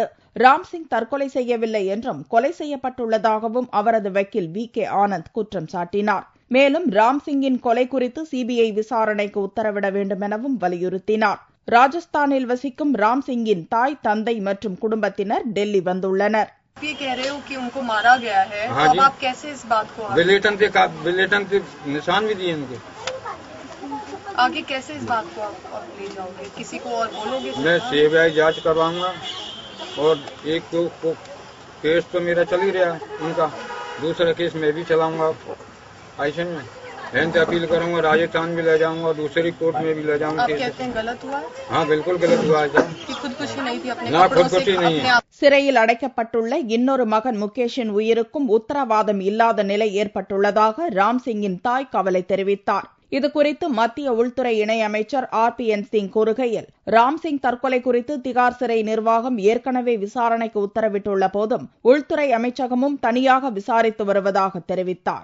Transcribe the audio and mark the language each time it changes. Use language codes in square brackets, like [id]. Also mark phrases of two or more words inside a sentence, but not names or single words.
[ta] ராம்சிங் தற்கொலை செய்யவில்லை என்றும் கொலை செய்யப்பட்டுள்ளதாகவும் அவரது வக்கீல் VK ஆனந்த் குற்றம் சாட்டினார். மேலும் ராம்சிங்கின் கொலை குறித்து சிபிஐ விசாரணைக்கு உத்தரவிட வேண்டும் எனவும் வலியுறுத்தினார். ராஜஸ்தானில் வசிக்கும் ராம்சிங்கின் தாய், தந்தை மற்றும் குடும்பத்தினர் டெல்லி வந்துள்ளனர். [hi] ये कह रहे हो कि उनको मारा गया है, हाँ तो जी। अब आप कैसे इस बात को बिलेटन के निशान भी दिए उनके। आगे कैसे इस बात को आप ले जाओगे? किसी को और बोलोगे? मैं सीबीआई जांच करवाऊंगा और एक को केस तो मेरा चल ही रहा है उनका, दूसरा केस मैं भी चलाऊंगा। ऐसे में अपील करूंगा, राजस्थान भी ले जाऊंगा, दूसरी कोर्ट में भी ले जाऊंगा। आप कहते हैं गलत हुआ है? हाँ बिल्कुल गलत हुआ है। कि खुदकुशी नहीं थी, अपने ना कपड़ों से खुदकुशी नहीं अपने है। आप [ta] சிறையில் அடைக்கப்பட்டுள்ள இன்னொரு மகன் முகேஷின் உயிருக்கும் உத்தரவாதம் இல்லாத நிலை ஏற்பட்டுள்ளதாக ராம்சிங்கின் தாய் கவலை தெரிவித்தார். இதுகுறித்து மத்திய உள்துறை இணையமைச்சர் RPN சிங் கூறுகையில், ராம்சிங் தற்கொலை குறித்து திகார் சிறை நிர்வாகம் ஏற்கனவே விசாரணைக்கு உத்தரவிட்டுள்ள போதும் உள்துறை அமைச்சகமும் தனியாக விசாரித்து வருவதாக தெரிவித்தார்.